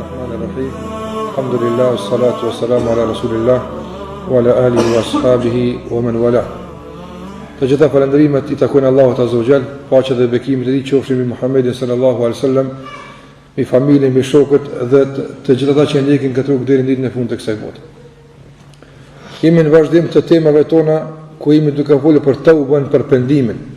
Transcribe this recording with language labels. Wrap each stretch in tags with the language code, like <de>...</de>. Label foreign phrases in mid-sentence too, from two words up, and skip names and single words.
<ar>بسم الله الرحمن الرحيم. الحمد لله، الصلاة والسلام على رسول الله وعلى آله وأصحابه ومن والاه.</ar> <sq>Të gjitha falënderimet i takojnë Allahut</sq> <ar>عز وجل,</ar> <sq>paqja dhe bekimet e tij qofshin mbi Muhammedin</sq> <ar>صلى الله عليه وسلم,</ar> <sq>mbi familjen, mbi shokët dhe të gjithë ata që ndjekin këtë rrugë deri në ditën e fundit të kësaj bote. Jemi në vazhdim të temave tona ku jemi duke folur për tauben, për pendimin.</sq>